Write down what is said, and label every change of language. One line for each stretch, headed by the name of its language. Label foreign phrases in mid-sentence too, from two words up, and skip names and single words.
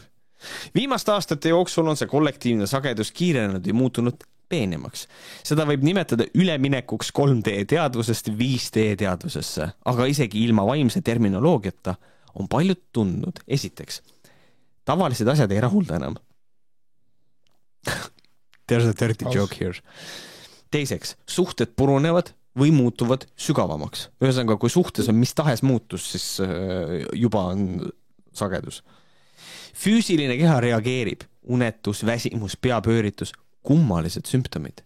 Estonian: Viimaste aastate jooksul on see kollektiivne sagedus kiirenenud ja muutunud peenemaks. Seda võib nimetada üleminekuks 3D teadvusest 5D teadvusesse, aga isegi ilma vaimse terminoloogiata on paljud tundnud. Esiteks, tavalised asjad ei rahulda enam.
English: There's a dirty joke here.
Estonian: Teiseks, suhted purunevad või muutuvad sügavamaks. Ühesõnaga, kui suhtes on mis tahes muutus, siis juba on sagedus. Füüsiline keha reageerib, unetus, väsimus, peapööritus, kummalised sümptomid.